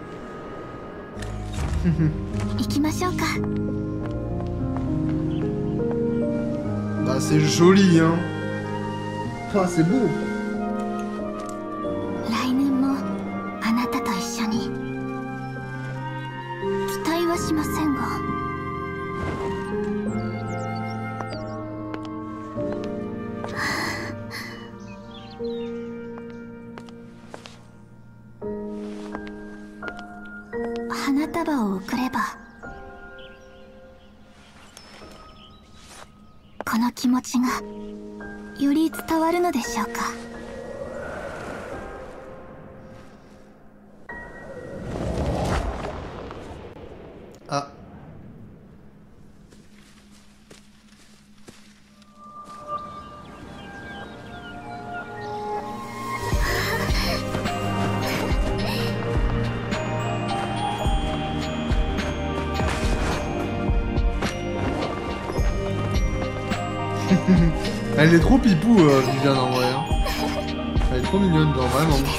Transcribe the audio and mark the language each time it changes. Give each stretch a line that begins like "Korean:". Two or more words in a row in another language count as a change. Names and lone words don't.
Japanese: 行きましょうか。
French: Bah c'est joli hein. Ah c'est beau.
Japanese: 来年もあなたと一緒に。期待はしませんが。花束を贈ればこの気持ちがより伝わるのでしょうか。 Ah.
French: Elle est trop pipou, Viviane, en vrai. Hein. Elle est trop mignonne, genre, vraiment.